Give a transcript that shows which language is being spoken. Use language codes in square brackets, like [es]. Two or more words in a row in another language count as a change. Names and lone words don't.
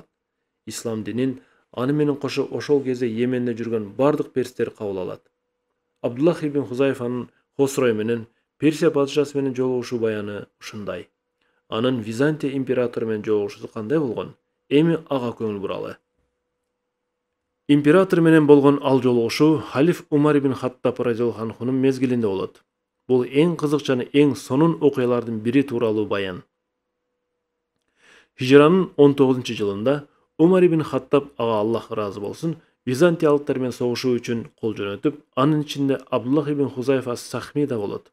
[ky] Ислам динин аны менен кошо ошол кезде Йеменде жүргөн бардык перстер кабыл алат. Абдуллах ибн Хузайфанын Хосрой менен Персия падышасы менен жолугушуу баяны ушундай. Анын Византия императору менен жолугушуусу кандай болгон? Эми ага көңүл буралы. Император менен болгон ал жолугушуу халиф Умар ибн Хаттаб [ar] رضي الله عنه [ky] мезгилинде болот. Бул эң кызык жана эң сонун окуялардын бири тууралуу баян. Хижранын 19-жылында Умар ибн Хаттаб, ага Аллах ыраазы болсун, византиялыктар менен согушуу үчүн кол жөнөтүп, анын ичинде Абдуллах ибн Хузайфа Сахми да болот.